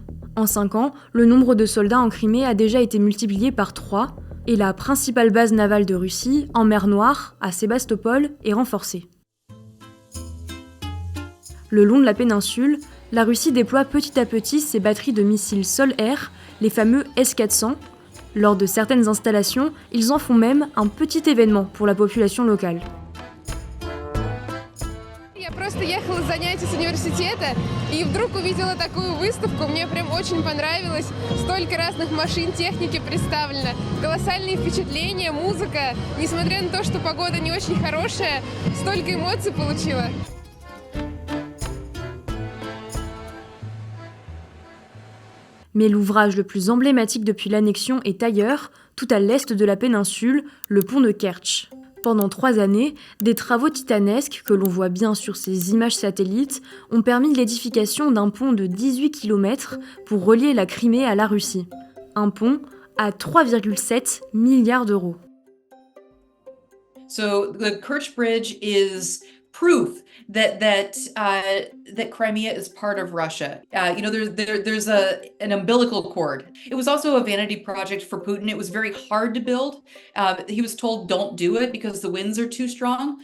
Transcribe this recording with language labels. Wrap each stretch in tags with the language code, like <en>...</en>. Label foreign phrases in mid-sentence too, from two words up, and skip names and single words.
<fr>En 5 ans, le nombre de soldats en Crimée a déjà été multiplié par 3, et la principale base navale de Russie, en mer Noire, à Sébastopol, est renforcée. Le long de la péninsule, la Russie déploie petit à petit ses batteries de missiles sol-air, les fameux S-400. Lors de certaines installations, ils en font même un petit événement pour la population locale.</fr> <ru>Я просто ехала с занятий с университета и вдруг увидела такую выставку. Мне прям очень понравилось. Столько разных машин, техники представлено. Колоссальные впечатления, музыка. Несмотря на то, что погода не очень хорошая, столько эмоций получила.</ru> <fr>Mais l'ouvrage le plus emblématique depuis l'annexion est ailleurs, tout à l'est de la péninsule, le pont de Kertch. Pendant 3 années, des travaux titanesques, que l'on voit bien sur ces images satellites, ont permis l'édification d'un pont de 18 km pour relier la Crimée à la Russie. Un pont à 3,7 milliards d'euros.</fr> <en>So the Kerch Bridge is proof that Crimea is part of Russia. There's an umbilical cord. It was also a vanity project for Putin. It was very hard to build. He was told don't do it because the winds are too strong.</en>